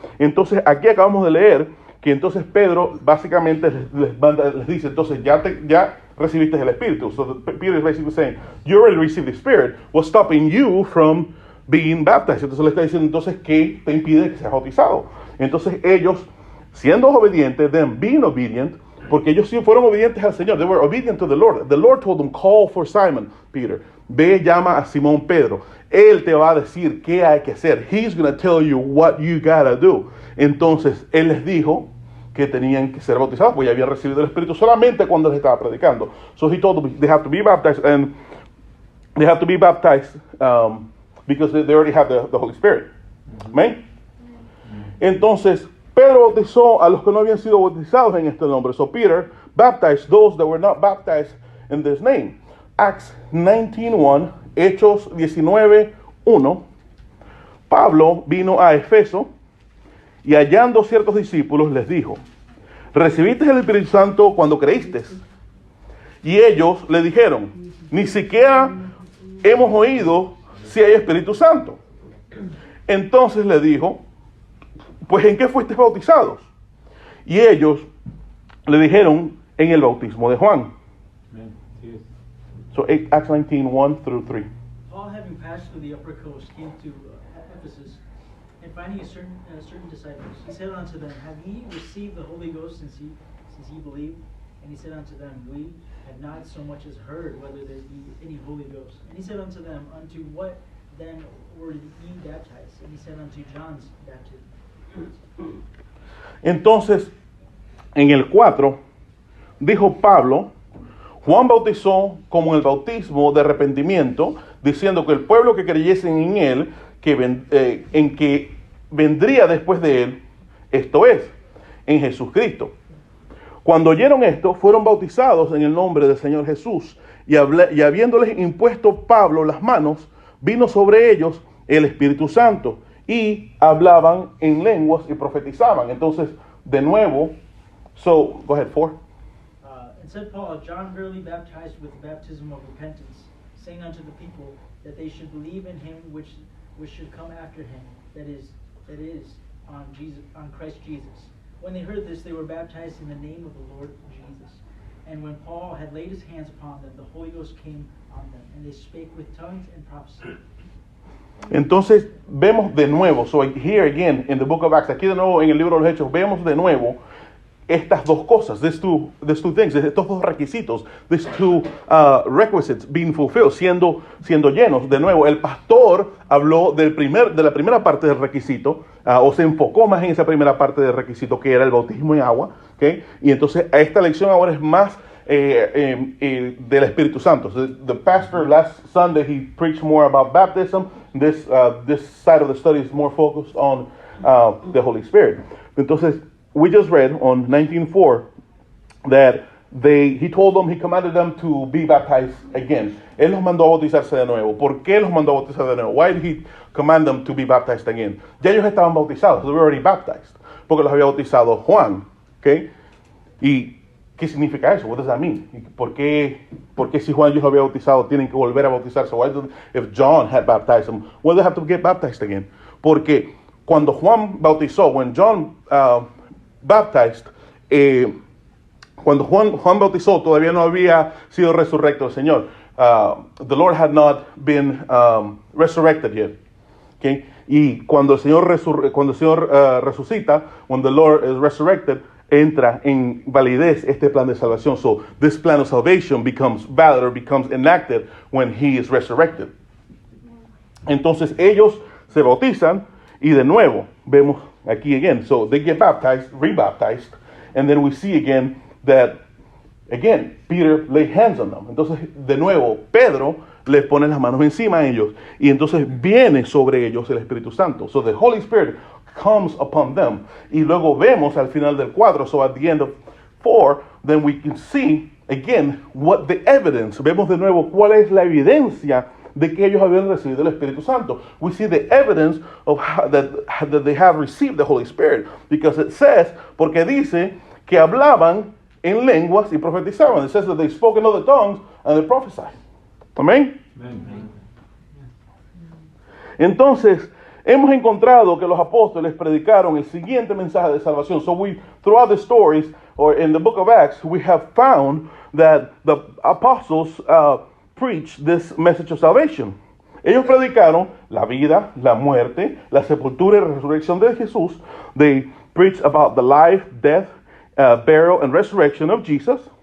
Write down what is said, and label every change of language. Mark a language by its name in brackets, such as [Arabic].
[Spanish] Entonces aquí acabamos de leer que entonces Pedro básicamente les dice, entonces ya recibiste el Espíritu. [English] So Peter is basically saying, you already received the Spirit. What's stopping you from being baptized? [Spanish] Entonces le está diciendo, entonces, ¿qué te impide que seas bautizado? Entonces ellos, siendo obedientes, [English] then being obedient, [Spanish] porque ellos sí fueron obedientes al Señor. [English] They were obedient to the Lord. The Lord told them, call for Simon, Peter. [Spanish] Ve, llama a Simón Pedro. Él te va a decir qué hay que hacer. [English] He's going to tell you what you gotta do. [Spanish] Entonces, él les dijo que tenían que ser bautizados, porque ya habían recibido el Espíritu solamente cuando les estaba predicando. [English] So he told them they have to be baptized, and they have to be baptized because they already have the Holy Spirit. [Spanish] Amén. Entonces, Pedro bautizó a los que no habían sido bautizados en este nombre. [English] So Peter baptized those that were not baptized in this name. Acts 19:1, Hechos 19:1. [Spanish] Pablo vino a Efeso y hallando ciertos discípulos les dijo, ¿recibiste el Espíritu Santo cuando creíste? Y ellos le dijeron, ni siquiera hemos oído si hay Espíritu Santo. Entonces le dijo, pues ¿en qué fuiste bautizados? Y ellos le dijeron, en el bautismo de Juan. [English] Amen. Yes. So Acts 19:1-3. Paul, having passed through the upper coast, came to Ephesus, and finding certain disciples, he said unto them, Have ye received the Holy Ghost since ye believed? And he said unto them, We have not so much as heard whether there be any Holy Ghost. And he said unto them, Unto what then were ye baptized? And he said, Unto John's baptism. [Spanish] Entonces, en el 4, dijo Pablo, Juan bautizó como el bautismo de arrepentimiento, diciendo que el pueblo que creyesen en él, en que vendría después de él, esto es, en Jesucristo. Cuando oyeron esto, fueron bautizados en el nombre del Señor Jesús, y habiéndoles impuesto Pablo las manos, vino sobre ellos el Espíritu Santo, y hablaban en lenguas y profetizaban. Entonces, de nuevo, [English] so, go ahead, 4. And said Paul, John verily baptized with the baptism of repentance, saying unto the people that they should believe in him which should come after him, that is that is on Jesus, on Christ Jesus. When they heard this, they were baptized in the name of the Lord Jesus. And when Paul had laid his hands upon them, the Holy Ghost came on them, and they spake with tongues and prophesied. [Spanish] Entonces vemos de nuevo, [English] so here again in the book of Acts, [Spanish] aquí de nuevo en el libro de los Hechos, vemos de nuevo estas dos cosas, [English] these two things, [Spanish] estos dos requisitos, [English] these two requisites being fulfilled, [Spanish] siendo llenos. De nuevo, el pastor habló de la primera parte del requisito, o se enfocó más en esa primera parte del requisito que era el bautismo en agua, ¿okay? Y entonces esta lección ahora es más del Espíritu Santo. [English] So the pastor last Sunday he preached more about baptism. This side of the study is more focused on the Holy Spirit. Entonces, we just read on 19:4 that he commanded them to be baptized again. [Spanish] Él los mandó a bautizarse de nuevo. ¿Por qué los mandó a bautizar de nuevo? [English] Why did he command them to be baptized again? [Spanish] Ya ellos estaban bautizados. [English] They were already baptized. [Spanish] Porque los había bautizado Juan. ¿Okay? ¿Y qué significa eso? [English] What does that mean? [Spanish] ¿Por qué si Juan los había bautizado tienen que volver a bautizarse? [English] If John had baptized them, why do they have to get baptized again? [Spanish] Porque cuando Juan bautizó, [English] when John baptized, [Spanish] cuando Juan bautizó todavía no había sido resurrecto el Señor. [English] The Lord had not been resurrected yet. Okay? [Spanish] Y cuando el Señor resucita, [English] when the Lord is resurrected, [Spanish] entra en validez este plan de salvación. [English] So this plan of salvation becomes valid or becomes enacted when he is resurrected. [Spanish] Entonces ellos se bautizan y de nuevo vemos aquí again. [English] So they get baptized, rebaptized, and then we see again that, again, Peter laid hands on them. [Spanish] Entonces, de nuevo, Pedro les pone las manos encima a ellos y entonces viene sobre ellos el Espíritu Santo. [English] So the Holy Spirit comes upon them. [Spanish] Y luego vemos al final del cuadro, [English] so at the end of 4, then we can see again what the evidence, [Spanish] vemos de nuevo cuál es la evidencia de que ellos habían recibido el Espíritu Santo. [English] We see the evidence of that they have received the Holy Spirit, because it says, [Spanish] porque dice que hablaban en lenguas y profetizaban. [English] It says that they spoke in other tongues and they prophesied. [Spanish] Amén. [English] Amen. [Spanish] Entonces, hemos encontrado que los apóstoles predicaron el siguiente mensaje de salvación. [English] So throughout the stories, or in the book of Acts, we have found that the apostles preached this message of salvation. [Spanish] Ellos predicaron la vida, la muerte, la sepultura y la resurrección de Jesús. [English] They preached about the life, death, burial and resurrection of Jesus.